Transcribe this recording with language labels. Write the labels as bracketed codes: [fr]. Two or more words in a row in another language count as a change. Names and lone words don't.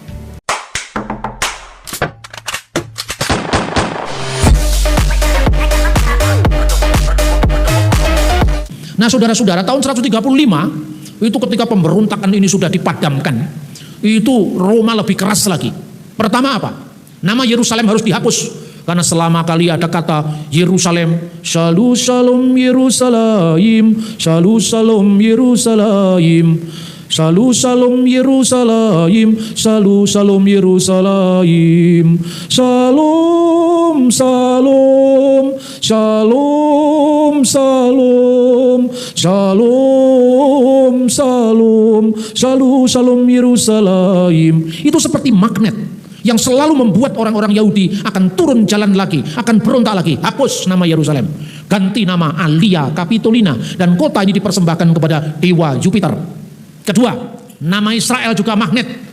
[id] Nah saudara-saudara, tahun 135 itu ketika pemberontakan ini sudah dipadamkan, itu Roma lebih keras lagi. Pertama apa? Nama Yerusalem harus dihapus, karena selama kali ada kata Yerusalem, [he] שלום שלום ירושלים, שלום שלום ירושלים, שלום שלום ירושלים, שלום שלום ירושלים, שלום שלום שלום שלום שלום שלום שלום שלום ירושלים. [id] Itu seperti magnet yang selalu membuat orang-orang Yahudi akan turun jalan lagi, akan berontak lagi. Hapus nama Yerusalem, ganti nama Alia Capitolina, dan kota ini dipersembahkan kepada dewa Jupiter. Kedua, nama Israel juga magnet.